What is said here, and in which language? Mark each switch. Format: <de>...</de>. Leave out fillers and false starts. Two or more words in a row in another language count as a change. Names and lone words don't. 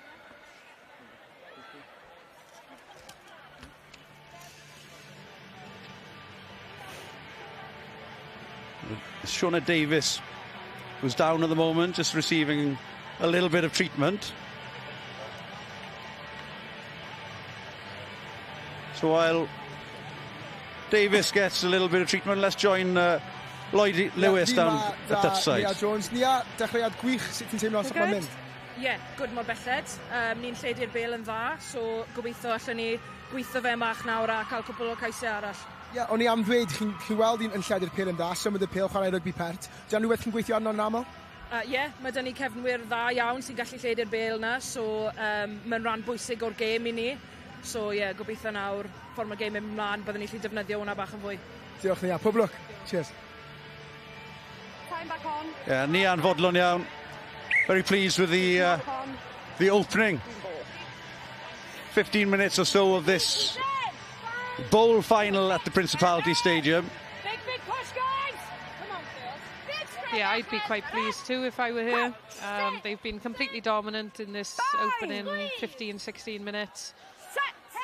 <en>Shauna Davis, who's down at the moment, just receiving a little bit of treatment. So while Davis gets a little bit of treatment, let's join Lloyd Lewis down at that side.</en> <cy>Nia Jones, Nia, dechreuad gwych, sut ti'n teimlo sut mae'n mynd? Ie, good mor belled. Ni'n lledu'r bêl yn dda, so gobeithio allan ni gweithio fe mach nawr a cael cwbl o caesau arall. Ie, o'n i am ddweud, chi'n weld yn lledu'r pêl yn dda, symud y pêl chwarae rygbi pert. Di'n rhywbeth chi'n gweithio arno'n aml? Ie, mae dyn ni cefnwyr dda iawn sy'n gallu lledu'r bêl na, so mae'n rhan bwysig o'r gêm i ni. So ie, gobeithio nawr, ffordd mae'r gêm yn ymlaen, byddwn ni lli defnyddio hwnna bach yn fwy. Diolch Nia, pob lwc.</cy> <en>Cheers. Time back on. Yeah,</en> <cy>Nia'n fodlon iawn.</cy> <en>Very pleased with the opening 15 minutes or so of this bowl final at the Principality Stadium. Big push, guys! Come on, girls. Yeah, I'd be quite pleased too if I were here. They've been completely dominant in this opening 15-16 minutes.</en>